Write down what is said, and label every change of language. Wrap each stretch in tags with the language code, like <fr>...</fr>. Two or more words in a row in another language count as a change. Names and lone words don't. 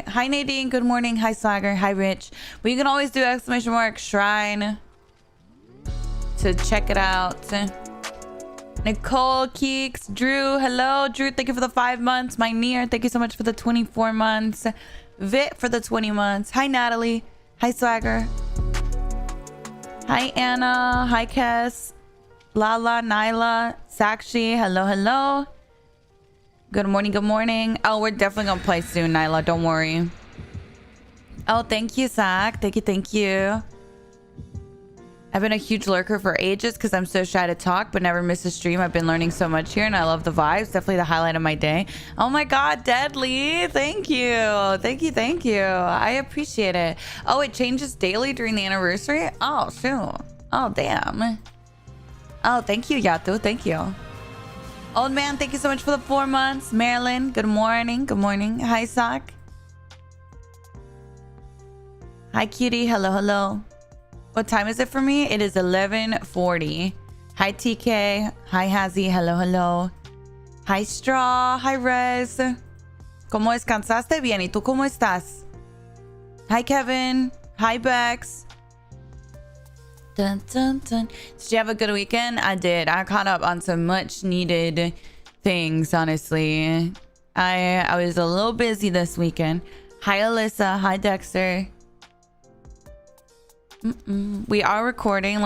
<en>Hi, Nadine. Good morning. Hi, Swagger. Hi, Rich. But you can always do exclamation mark shrine to check it out. Nicole, Keeks, Drew. Hello, Drew. Thank you for the 5 months. My Near, thank you so much for the 24 months. Vit for the 20 months. Hi, Natalie. Hi, Swagger. Hi, Anna. Hi, Kes. Lala, Nyla, Sakshi. Hello, hello. Good morning. Good morning. Oh, we're definitely gonna play soon, Nyla. Don't worry. Oh, thank you, Zach. Thank you. Thank you. I've been a huge lurker for ages because I'm so shy to talk, but never miss a stream. I've been learning so much here, and I love the vibes. Definitely the highlight of my day. Oh my God, Deadly. Thank you. Thank you. Thank you. I appreciate it. Oh, it changes daily during the anniversary? Oh, shoot. Oh, damn. Oh, thank you, Yatu. Thank you. Old man, thank you so much for the 4 months. Marilyn, good morning. Good morning. Hi, Sak. Hi, Cutie. Hello, hello. What time is it for me? It is 11:40. Hi, TK. Hi, Hazy. Hello, hello. Hi, Straw. Hi,</en> <es>Rez. ¿Cómo descansaste? Bien. ¿Y tú cómo estás?</es> <en>Hi, Kevin. Hi, Bex. Dun, dun, dun. Did you have a good weekend? I did. I caught up on some much needed things, honestly. I was a little busy this weekend. Hi, Alyssa. Hi, Dexter. We are recording.</en>